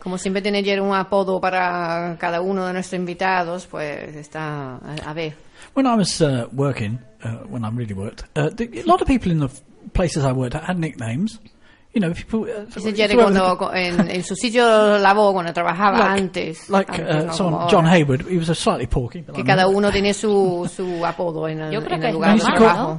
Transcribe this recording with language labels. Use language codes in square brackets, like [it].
[es] Como siempre tiene Jerry un apodo para cada uno de nuestros invitados, pues está a ver. [en] When I was working, when I really worked, a lot of people in the places I worked had nicknames. you know, people... [es] en su sitio de lavoro cuando trabajaba antes. [en] Like someone, John Hayward, he was a slightly porky. [es] Que cada uno tiene su apodo en el lugar de trabajo.